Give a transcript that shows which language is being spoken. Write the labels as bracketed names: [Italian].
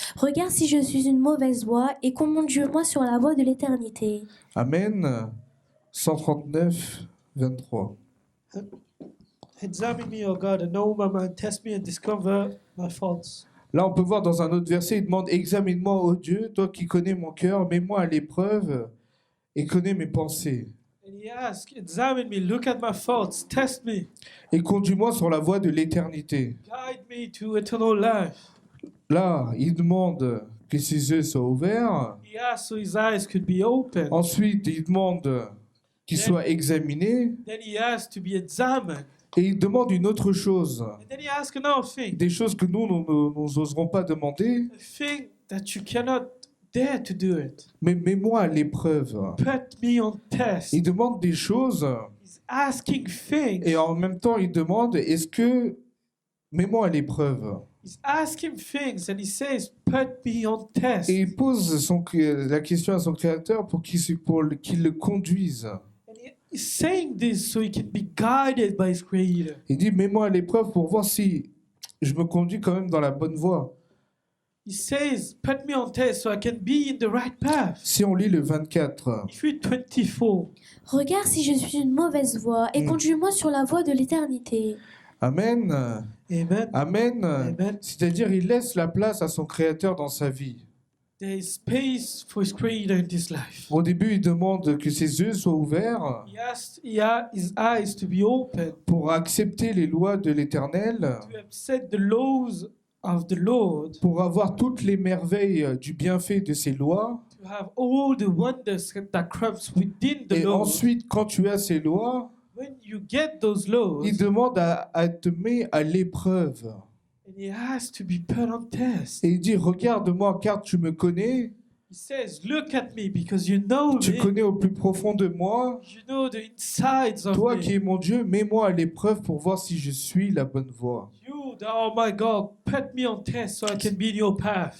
[French] Regarde si je suis une mauvaise voie et conduis-moi sur la voie de l'éternité. Amen, 139, 23. [English] examine me, O God, and know my mind, test me and discover my faults. [French] Là, on peut voir dans un autre verset, il demande « Examine-moi, ô Dieu, toi qui connais mon cœur, mets-moi à l'épreuve et connais mes pensées. [English] And he asks, examine me, look at my faults, test me, [French] Et conduis-moi sur la voie de l'éternité. [English] guide me to eternal life. » [French] Là, il demande que ses yeux soient ouverts. [English] He asks so his eyes could be open. [French] Ensuite, il demande qu'il soit examiné. [English] Then he asks to be examined. [French] Et il demande une autre chose. [English] And then he asks another thing, [French] Des choses que nous n'oserons pas demander. [English] a thing that you cannot dare to do it. [French] Mais mets-moi à l'épreuve. [English] Put me on test. [French] Il demande des choses. [English] He's asking things. [French] Et en même temps, il demande, est-ce que... Mets-moi à l'épreuve. [English] He's asking things and he says, put me on test. [French] Et il pose la question à son Créateur pour qu'il le conduise. [English] And he's saying this so he can be guided by his creator. [French] Il dit, mets-moi à l'épreuve pour voir si je me conduis quand même dans la bonne voie. [English] He says, put me on test so I can be in the right path. [French] Si on lit le 24, [English] If you 24, [French] Regarde si je suis une mauvaise voie et conduis-moi sur la voie de l'éternité. Amen, amen, Amen, amen. c'est-à-dire il laisse la place à son Créateur dans sa vie. [English] There is space for his creator in this life. [French] Au début, il demande que ses yeux soient ouverts [English] He asked his eyes to be open [French] pour accepter les lois de l'Éternel, [English] to accept the laws of the Lord, [French] pour avoir toutes les merveilles du bienfait de ses lois. [English] to have all the wonders that comes within the [French] Et [English] laws. [French] ensuite, quand tu as ces lois, [English] When you get those laws, [French] il demande à te mettre à l'épreuve. [English] and he has to be put on test. [French] Et il dit, regarde-moi car tu me connais, [English] He says, look at me because you know [French] tu [English] me. [French] connais au plus profond de moi. [English] You know the insides of [French] Toi [English] me. [French] qui es mon Dieu, mets-moi à l'épreuve pour voir si je suis la bonne voie. [English] You, oh my God, put me on test so I can be in your path.